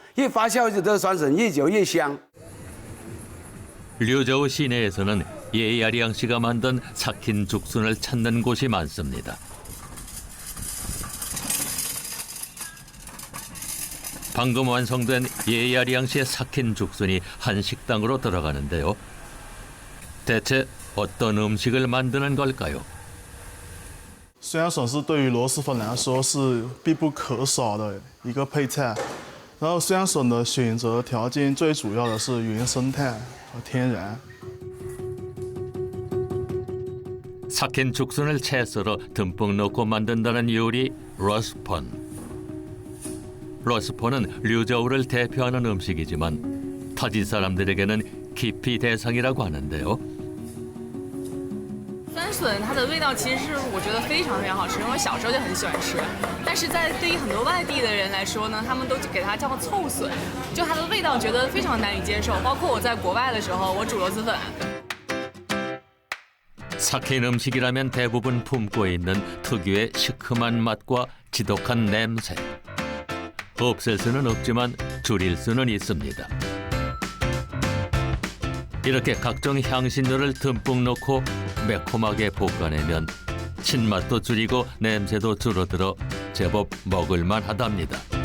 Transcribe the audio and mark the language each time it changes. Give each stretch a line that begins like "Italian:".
Chinese: 越发酵这个酸笋越久越香。
Korean: 류저우 시내에서는 예야리양 씨가 만든 삭힌 죽순을 찾는 곳이 많습니다. 방금 완성된 예야리양 씨의 삭힌 죽순이 한 식당으로 들어가는데요. 대체 어떤 음식을 만드는 걸까요?
Chinese: 虽然笋是对于螺蛳粉来说是必不可少的一个配菜，然后虽然笋的选择条件最主要的是原生态和天然。
Korean: 삭힌 죽순을 채 썰어 듬뿍 넣고 만든다는 요리 러스펀. 러스펀은 류저우를 대표하는 음식이지만 타지 사람들에게는 기피 대상이라고 하는데요.
Chinese: 酸笋它的味道其实是我觉得非常非常好吃，因为我小时候就很喜欢吃。但是对于很多外地的人来说呢，他们都给它叫臭笋，就它的味道觉得非常难以接受。包括我在国外的时候，我煮螺蛳粉。
Korean: 삭힌 음식이라면 대부분 품고 있는 특유의 시큼한 맛과 지독한 냄새. 없앨 수는 없지만 줄일 수는 있습니다. 이렇게 각종 향신료를 듬뿍 넣고 매콤하게 볶아내면 신맛도 줄이고 냄새도 줄어들어 제법 먹을만 하답니다.